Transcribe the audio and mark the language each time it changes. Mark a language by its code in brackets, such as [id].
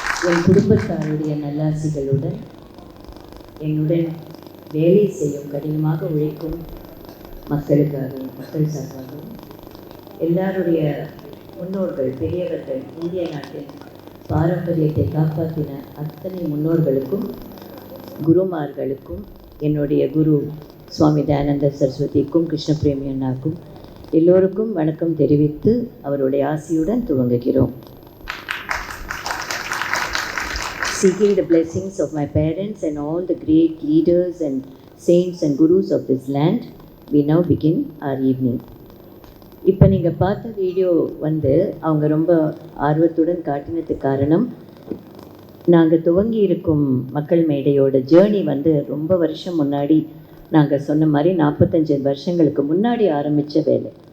[ta] என் குடும்பத்தாருடைய நல்லாசிகளுடன் என்னுடன் வேலை செய்யும் கடினமாக உழைக்கும் மக்களுக்காகவும் மக்கள் சார்பாகவும் எல்லாருடைய முன்னோர்கள், பெரியவர்கள், இந்திய நாட்டின் பாரம்பரியத்தை காப்பாற்றின அத்தனை முன்னோர்களுக்கும், குருமார்களுக்கும், என்னுடைய குரு சுவாமி தயானந்த சரஸ்வதிக்கும், கிருஷ்ணபிரேமி அண்ணாக்கும் எல்லோருக்கும் வணக்கம் தெரிவித்து அவருடைய ஆசியுடன் துவங்குகிறோம். [en] Seeking the blessings of my parents and all the great leaders and saints and gurus of this land, we now begin our evening. [ta] இப்போ நீங்கள் பார்த்த வீடியோ அவங்க ரொம்ப ஆர்வத்துடன் காட்டினதுக்கு காரணம் நாங்கள் துவங்கி இருக்கும் மக்கள் மேடையோட ஜேர்னி வந்து ரொம்ப வருஷம் முன்னாடி நாங்கள் சொன்ன மாதிரி 45 வருஷங்களுக்கு முன்னாடி ஆரம்பித்த வேலை.